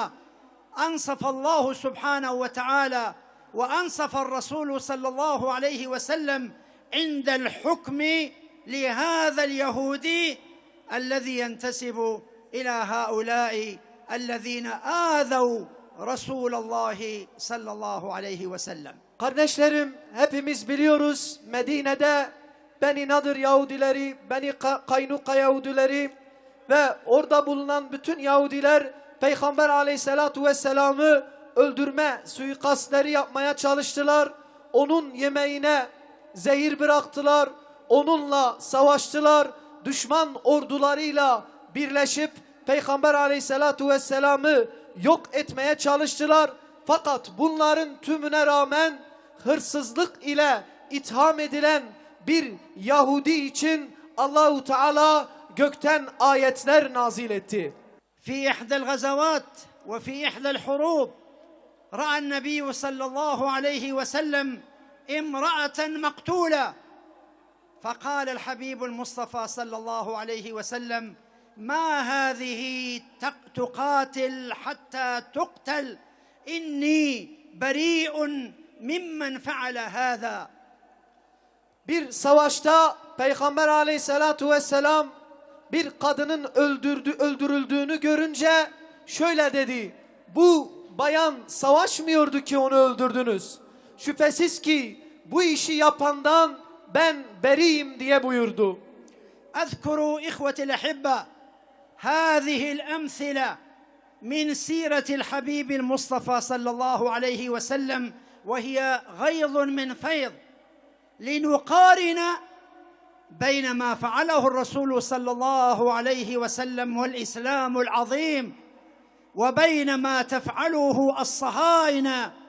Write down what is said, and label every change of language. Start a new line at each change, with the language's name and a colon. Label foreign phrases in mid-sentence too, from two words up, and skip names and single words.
Arabic: أنصف الله سبحانه وتعالى وأنصف الرسول صلى الله عليه وسلم عند الحكم لهذا اليهودي الذي ينتسب إلى هؤلاء الذين آذوا رسول الله صلى الله عليه وسلم.
Turkish: Kardeşlerim, hepimiz biliyoruz, Medine'de Beni Nadir Yahudileri, Beni Kaynuka Yahudileri ve orada bulunan bütün Yahudiler Peygamber
Arabic: عليه الصلاة والسلام'ı
Turkish: öldürme suikastleri yapmaya çalıştılar. Onun yemeğine zehir bıraktılar, onunla savaştılar, düşman ordularıyla birleşip Peygamber
Arabic: عليه الصلاة والسلام'ı
Turkish: yok etmeye çalıştılar. Fakat bunların tümüne rağmen hırsızlık ile itham edilen bir Yahudi için
Arabic: الله تعالى
Turkish: gökten ayetler nazil etti.
Arabic: في إحدى الغزوات وفي إحدى الحروب رأى النبي صلى الله عليه وسلم امرأة مقتولة، فقال الحبيب المصطفى صلى الله عليه وسلم: ما هذه تقاتل حتى تقتل، إني بريء ممن فعل هذا.
Turkish: Bir savaşta Peygamber
Arabic: عليه الصلاة والسلام
Turkish: bir kadının öldürüldüğünü görünce şöyle dedi: bu bayan savaşmıyordu ki onu öldürdünüz. Şüphesiz ki bu işi yapandan ben beriyim diye buyurdu.
Arabic: أذكروا إخوتي الأحبة هذه الأمثلة من سيرة الحبيب المصطفى صلى الله عليه وسلم، وهي غيض من فيض، لنقارن بين ما فعله الرسول صلى الله عليه وسلم والإسلام العظيم وبين ما تفعله الصهاينة